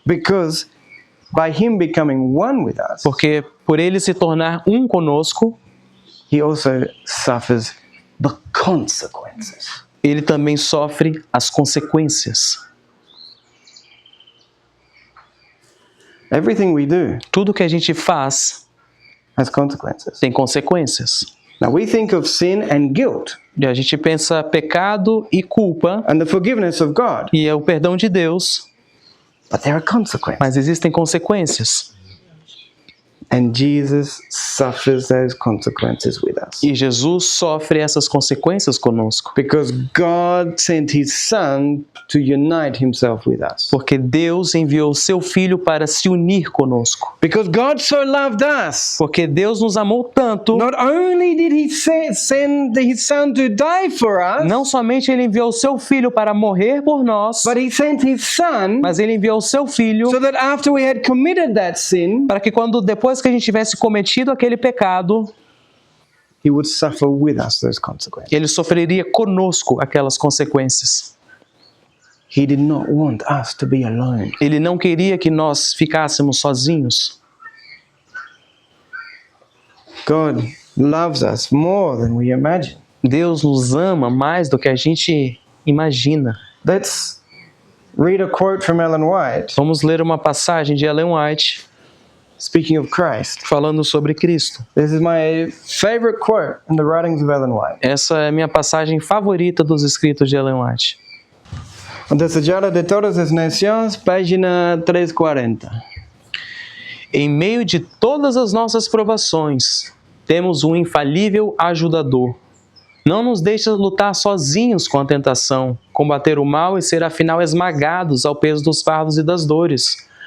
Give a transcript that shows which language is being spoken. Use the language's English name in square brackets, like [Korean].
[English] Because by him becoming one with us, [Portuguese] Porque por ele se tornar um conosco, [English] he also suffers the consequences. [Portuguese] ele também sofre as consequências. [English] Everything we do [Portuguese] Tudo que a gente faz [English] has consequences. [Portuguese] tem consequências. [English] Now we think of sin and guilt [Portuguese] E a gente pensa pecado e culpa, [English] and the forgiveness of God, [Portuguese] e é o perdão de Deus, [English] but there are consequences. [Portuguese] mas existem consequências. [English] And Jesus suffers those consequences with us. [Portuguese] E Jesus sofre essas consequências conosco. [English] Because God sent his son to unite himself with us. [Portuguese] Porque Deus enviou seu Filho para se unir conosco. [English] Because God so loved us. [Portuguese] Porque Deus nos amou tanto, [English] Not only did he send his son to die for us, [Portuguese] não somente Ele enviou seu Filho para morrer por nós, [English] but he sent his son [Portuguese] mas Ele enviou seu Filho [English] so that after we had committed that sin, [Portuguese] para que depois que a gente tivesse cometido aquele pecado, [English] he would suffer with us those consequences. [Portuguese] Ele sofreria conosco aquelas consequências. [English] He did not want us to be alone. [Portuguese] Ele não queria que nós ficássemos sozinhos. [English] God loves us more than we imagine. [Portuguese] Deus nos ama mais do que a gente imagina. [English] Let's read a quote from Ellen White, [Portuguese] Vamos ler uma passagem de Ellen White [English] speaking of Christ. [Portuguese] falando sobre Cristo. [English] This is my favorite quote in the writings of Ellen White. [Portuguese] Essa é a minha passagem favorita dos escritos de Ellen White. O Desejado de Todas as Nações, página 340. Em meio de todas as nossas provações, temos um infalível ajudador. Não nos deixa lutar sozinhos com a tentação, combater o mal e ser afinal esmagados ao peso dos fardos e das dores.